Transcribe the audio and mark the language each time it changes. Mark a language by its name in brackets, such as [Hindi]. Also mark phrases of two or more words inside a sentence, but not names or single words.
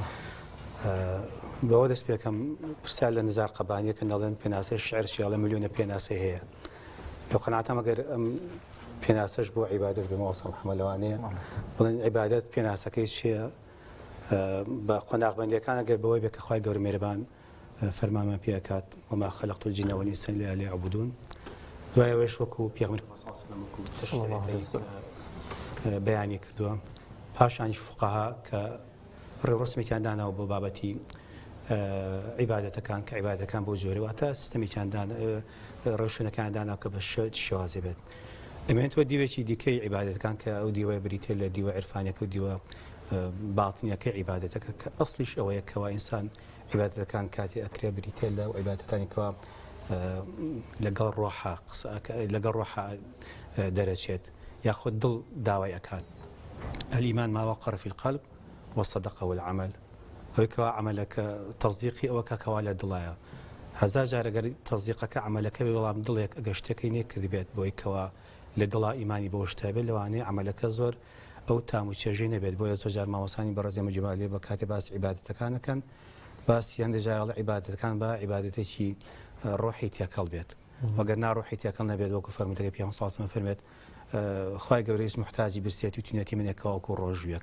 [Central Kurdish] بەوە دەست پێکەم پرسیار لە نزار قەبانیە کە نەڵێن پێناسەی شعر چیاڵە ملیۆنە پێناسە هەیە. لەو قەناعەتم ئەگەر ئەم پێناسەش بۆ عیبادەت بێ مامۆستا محەممەد لەوانەیە بڵێن عیبادەت پێناسەکەی چییە بە قۆناغبەندیەکان ئەگەر بەوەی بێ کە خوای گەورە میهرەبان فەرمانمان پێ ئەکات [Arabic] وما خەلەقت الجن والإنس إلا ليعبدون. [Central Kurdish] دوایەوەش وەکو پێغەمبەر بەیانی کردووە پاشانیش فوقەها کە ڕێوڕسمێکیان داناوە بۆ بابەتی عیبادەتەکان کە عیبادەتەکان بۆ جۆرە واتە سیستەمێکیان ڕێوشوێنەکان دانا کە بە شێوازێ بێت. ئەمێنێتەوە دیوێکی دیکەی عیبادەتەکان کە ئەو دیوە بریتێ لە دیوە عرفانیەکە و دیوە باڵتنیەکە عیبادەتەکە کە ئەسڵیش ئەوەیە کەوا ئینسان عیبادەتەکان کاتی ئەکرێ بریتێ لە عیبادەتانی کەوا لەگەڵ ڕۆحە دەرەچێت یاخود دڵ داوای ئەکات. [Arabic] الإيمان ما وقر في القلب والصدق والعمل. [Central Kurdish] ئەوەی کەوا عملەکە تەصدیقی ئەوە کەوا لە دڵایە. هەزار جارەگەر تەصدیقەکە عملەکە بێ بەڵام دڵێک ئەگەر شتێکی نێکرد بێت بۆی کەوا لە دڵا ئیمانی بۆ شتە بێت لەوانەیە عملەکە زۆر ئەو تام و چێژەی نەبێت. بۆیە زۆر جار مامۆسانی بەڕێزی مەجموعە بە کاتێ باسی عیبادەتەکانەکەن باسی هەندێک جارێ عیبادەتەکان بە عیبادەتێکی ڕۆحی تێکەڵ بێت وەگەر ناڕۆحی تێکەڵ نەبێت وەکو فەرمووتەکەی پێغەمبەر [Arabic] صلی الله علیه و سلم [Central Kurdish] فەرمێت خوای گەورەیش محتاجی برسێتی و تینەتی منێکەوە وەکو ڕۆژویەک.